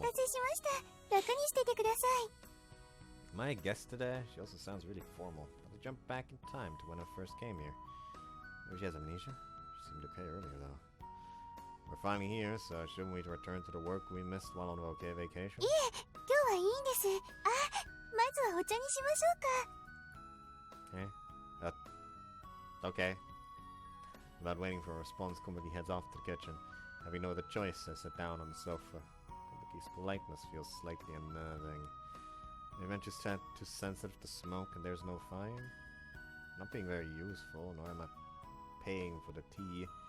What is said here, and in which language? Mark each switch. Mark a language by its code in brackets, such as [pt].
[ja] 待たせしました。楽にしててください。 [en] Am I a guest today? She also sounds really formal. I'll jump back in time to when I first came here. Maybe she has amnesia? She seemed okay earlier though. We're finally here, so shouldn't we return to the work we missed while on okay vacation? [ja] いえ、今日はいいんです。あ、まずはお茶にしましょうか。 [en] Eh? Okay. Without waiting for a response, Komaki heads off to the kitchen. Having no other choice, I sit down on the sofa. Komaki's politeness feels slightly unnerving. Maybe I'm just too sensitive to smoke and there's no fire? Not being very useful, nor am I paying for the tea.